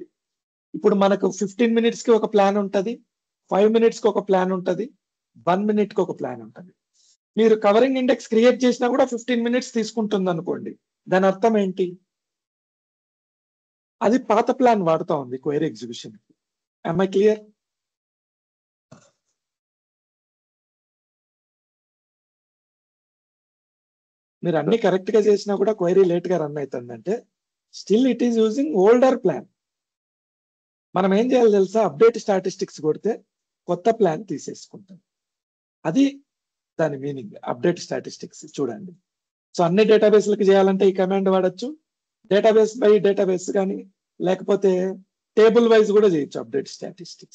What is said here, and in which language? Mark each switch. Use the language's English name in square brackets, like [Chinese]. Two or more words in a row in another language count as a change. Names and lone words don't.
[Telugu] ఇప్పుడు మనకు 15 మినిట్స్ కి ఒక ప్లాన్ ఉంటుంది, 5 మినిట్స్ కి ఒక ప్లాన్ ఉంటుంది, 1 మినిట్ కి ఒక ప్లాన్ ఉంటుంది. మీరు [English] covering index create [Telugu] చేసినా కూడా 15 మినిట్స్ తీసుకుంటుంది అనుకోండి. దాని అర్థం ఏంటి? అది పాత ప్లాన్ వాడుతూ ఉంది [English] query execution [Telugu] కి. [English] Am I clear? [Telugu] మీరు అన్ని కరెక్ట్ గా చేసినా కూడా [English] query late [Telugu] గా రన్ అవుతుందంటే [English] still it is using older plan. [Telugu] మనం ఏం చేయాలి తెలుసా? [English] update statistics [Telugu] కొడితే కొత్త ప్లాన్ తీసేసుకుంటాం. అది దాని [English] meaning update statistics. [Telugu] చూడండి, సో అన్ని డేటాబేస్లకు చేయాలంటే ఈ కమాండ్ వాడచ్చు. [English] database by database [Telugu] కానీ లేకపోతే [English] table wise [Telugu] కూడా చేయొచ్చు [English] update statistics.